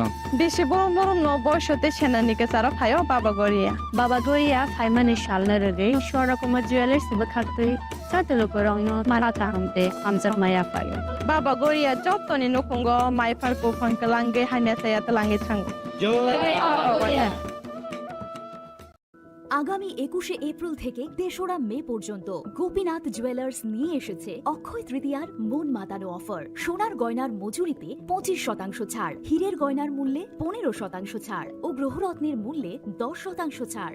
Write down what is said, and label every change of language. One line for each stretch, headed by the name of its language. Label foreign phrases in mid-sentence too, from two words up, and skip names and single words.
Kok Borok: बेसे बरम बरम न बयसते सेनानिके सारा फायो बाबा गरिया फाइमानि सालना रगे शोरा कुमार ज्वेलर्स बखातै साते लुकुरगनो माराता हमते हमजक माया फायो बाबा गरिया जतनि नखंग माइफारको फंकलांगे हानेसाया तलांगे थांग
Bangla: আগামী 21শে এপ্রিল থেকে ৩রা মে পর্যন্ত গোপীনাথ জুয়েলার্স নিয়ে এসেছে অক্ষয় তৃতীয়ার মন মাতানো অফার। সোনার গয়নার মজুরিতে 25% ছাড়, হীরের গয়নার মূল্যে 15% ছাড় ও গ্রহরত্নের মূল্যে 10% ছাড়।